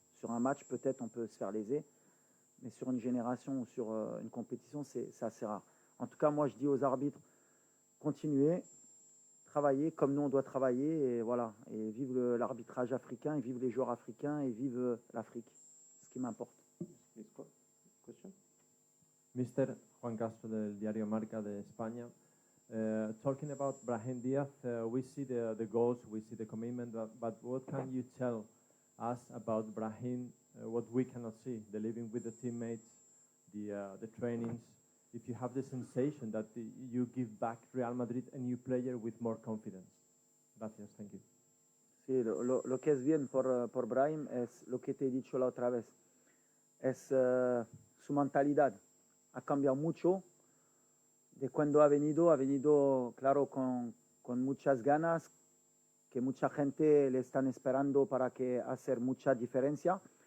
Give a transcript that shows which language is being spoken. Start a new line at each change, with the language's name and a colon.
French: Sur un match, peut-être, on peut se faire léser, mais sur une génération ou sur une compétition, c'est assez rare. En tout cas, moi, je dis aux arbitres, continuez, travailler comme nous on doit travailler et voilà, et vive l'arbitrage africain, et vive les joueurs africains, et vive l'Afrique, ce qui m'importe.
English: Mr. Juan Castro del Diario Marca de España. Talking about Brahim Diaz, we see the goals, we see the commitment, but what can you tell us about Brahim, what we cannot see, the living with the teammates, the trainings? If you have the sensation that you give back Real Madrid a new player with more confidence.
Spanish: Gracias,
English: thank you.
Spanish: Sí, lo que es bien por Brahim es lo que te he dicho la otra vez. Es su mentalidad. Ha cambiado mucho. De cuando ha venido claro con muchas ganas, que mucha gente le están esperando para que hacer mucha diferencia.